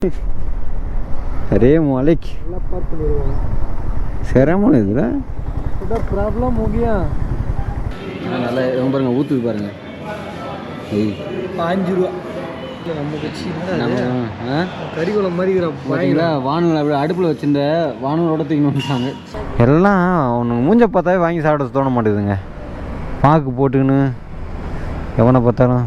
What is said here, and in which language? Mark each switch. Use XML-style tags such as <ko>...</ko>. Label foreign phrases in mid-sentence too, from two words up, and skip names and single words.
<hi>अरे मालिक</hi> <ta>சிரமம் இதுல</ta> <hi>प्रॉब्लम हो गया</hi> <ta>நல்லா பாருங்க ஊற்றுது பாருங்க 5 ரூபா நமக்கு கறிக்குளம் மாதிரி பார்த்தீங்களா வானல் அப்படி அடுப்பில் வச்சுருந்த வானலோட தூக்கி வந்துட்டாங்க எல்லாம் அவனுக்கு மூஞ்ச பார்த்தாவே வாங்கி சாப்பிட தோண மாட்டேதுங்க பாக்கு போட்டுக்கின்னு எவனை பார்த்தாலும்</ta>